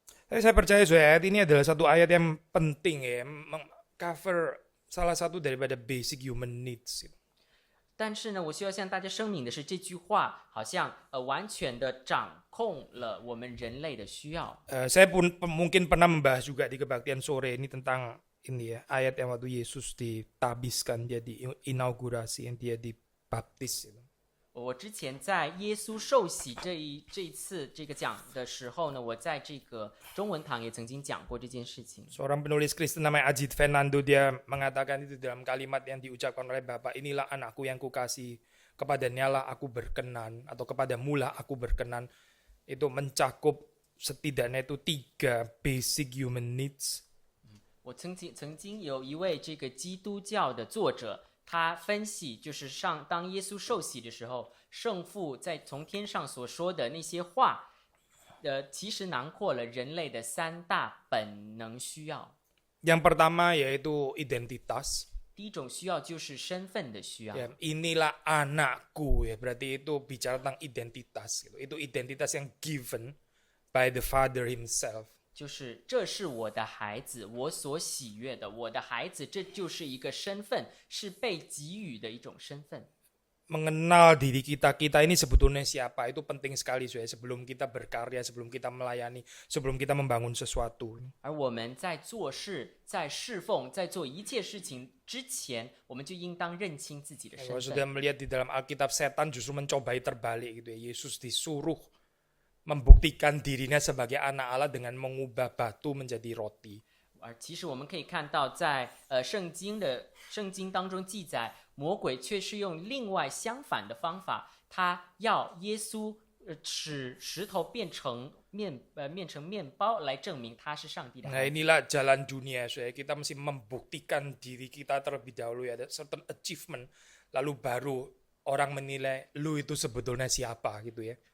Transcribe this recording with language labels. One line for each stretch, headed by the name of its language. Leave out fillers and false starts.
Indonesian: Saya percaya ayat ini adalah satu ayat yang penting ya, cover salah satu daripada
English: basic human needs.
Chinese: 但是呢，我需要向大家声明的是，这句话好像完全的掌控了我们人类的需要。
Indonesian: Saya pun mungkin pernah membahas juga di kebaktian sore ini tentang ini ya, ayat yang waktu Yesus ditabiskan, dia diinaugurasi, dia dibaptis.
Chinese: 我之前在耶稣受洗这一次这个讲的时候呢，我在这个中文堂也曾经讲过这件事情。
Indonesian: Seorang penulis Kristen namanya Ajit Fernando, dia mengatakan itu dalam kalimat yang diucapkan oleh Bapa, inilah anakku yang kukasih, kepadanya lah aku berkenan, atau kepadamu lah aku berkenan. Itu mencakup setidaknya itu 3
English: basic human needs.
Chinese: 我曾经有一位这个基督教的作者，他分析就是当耶稣受洗的时候，圣父在从天上所说的那些话，其实囊括了人类的3大本能需要。
Indonesian: Yang pertama yaitu identitas.
Chinese: 第一种需要就是身份的需要。
Indonesian: Ya, inilah anakku ya, berarti itu bicara tentang identitas gitu. Itu identitas yang
English: given by the Father himself.
Chinese: 就是这是我的孩子，我所喜悦的，我的孩子，这就是一个身份，是被给予的一种身份。
Indonesian: Mengenal diri kita ini sebetulnya siapa, itu penting sekali sebelum kita berkarya, sebelum kita melayani, sebelum kita membangun sesuatu.
Chinese: 而我们在做事、在侍奉、在做一切事情之前，我们就应当认清自己的身
Indonesian: Kalau
Chinese: 份。
Indonesian: sudah melihat di dalam Alkitab, setan justru mencobai terbalik gitu ya. Yesus disuruh membuktikan dirinya sebagai anak Allah dengan mengubah batu menjadi roti.
Chinese: 而其实我们可以看到在，圣经当中记载，魔鬼却是用另外相反的方法，他要耶稣使石头变成面包来证明他是上帝的 Nah 孩子。
Indonesian: inilah jalan dunia, kita mesti membuktikan diri kita terlebih dahulu ya, ada
English: certain achievement,
Indonesian: lalu baru orang menilai lu itu sebetulnya siapa gitu ya.